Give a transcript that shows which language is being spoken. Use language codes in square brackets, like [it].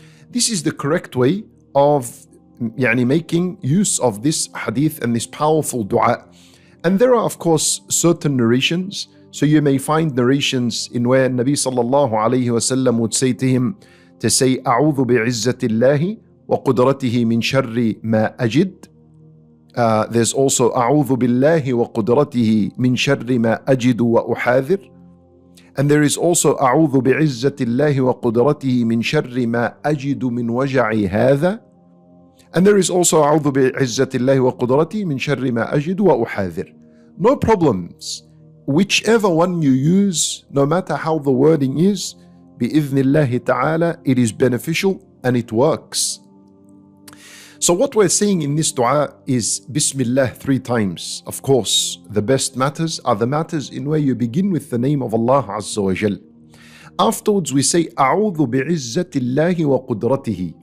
[en] This is the correct way of making use of this hadith and this powerful dua. And there are of course certain narrations. So you may find narrations in where Nabi sallallahu alayhi wasallam would say to him to say [ar] أعوذ بعزة الله وقدرته من شر ما أجد. [en] There's also [ar] أعوذ بالله وقدرته من شر ما أجد وأحاذر. [en] And there is also [ar] أعوذ بعزة الله وقدرته من شر ما أجد من وجعي هذا. [en] And there is also [ar] أعوذ بعزة الله وقدرته من شر ما أجد وأحاذر. [en] No problems. Whichever one you use, no matter how the wording is, [ar] بإذن الله تعالى, [en] it is beneficial and it works. So what we're saying in this dua is Bismillah 3 times. Of course, the best matters are the matters in where you begin with the name of Allah Azza wa Jal. Afterwards we say [ar] أعوذ بعزة الله وقدرته.